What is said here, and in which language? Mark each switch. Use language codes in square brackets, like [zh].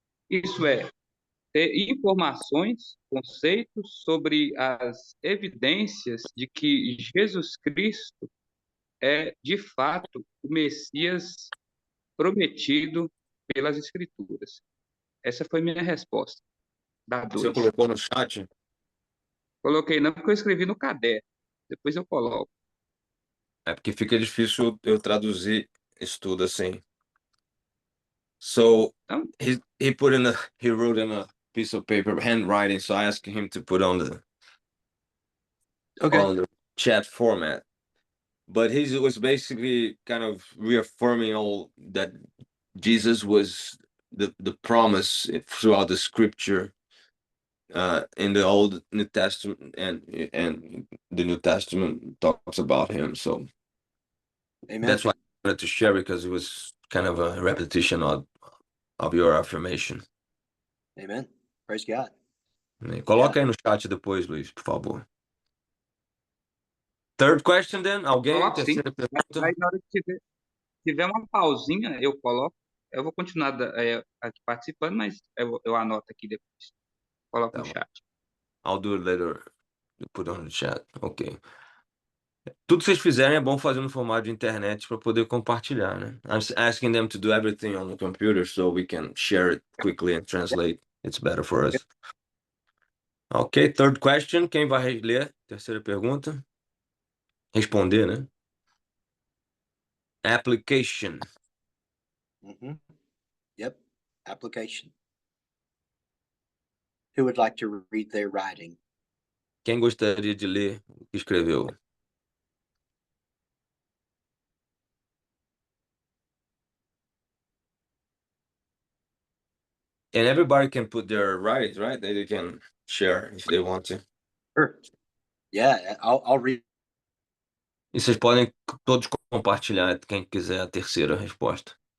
[pt] Isso é, ter informações, conceitos sobre as evidências de que Jesus Cristo é, de fato, o Messias prometido pelas Escrituras. Essa foi minha resposta. Da Você 2. colocou no chat? Coloquei não porque eu escrevi no caderno. Depois eu coloco. É porque fica difícil eu traduzir isso tudo assim. [en] So [pt] Então, [en] he wrote in a piece of paper, handwriting. So I asked him to put on the chat format. But he was basically kind of reaffirming all that Jesus was the promise throughout the scripture, in the Old New Testament, and the New Testament talks about him. So Amen. that's why I wanted to share, because it was kind of a repetition of your affirmation. Amen. Praise God. [pt] Coloca aí no chat depois, Luiz, por favor. [en] Third question, then. [pt] Alguém? coloco sim. Terceira pergunta? Aí na hora que tiver uma pausinha, eu coloco. Eu vou continuar aqui participando, mas eu anoto aqui depois. Coloco Tá no bom. chat. [en] I'll do it later. Put on the chat. Ok. [pt] Tudo que vocês fizerem é bom fazer no formato de internet para poder compartilhar, né? [en] I'm asking them to do everything on the computer so we can share it quickly and translate. It's better for us. Ok, third question. [pt] Quem vai ler? Terceira pergunta. Responder, né? [en] Application. Mm-hmm. Yep. Application. Who would like to read their writing? [pt] Quem gostaria de ler o que escreveu? [en] And everybody can put their writings, right? They can share if they want to. Sure. Yeah, I'll read. [pt] E vocês podem todos compartilhar, quem quiser a terceira resposta.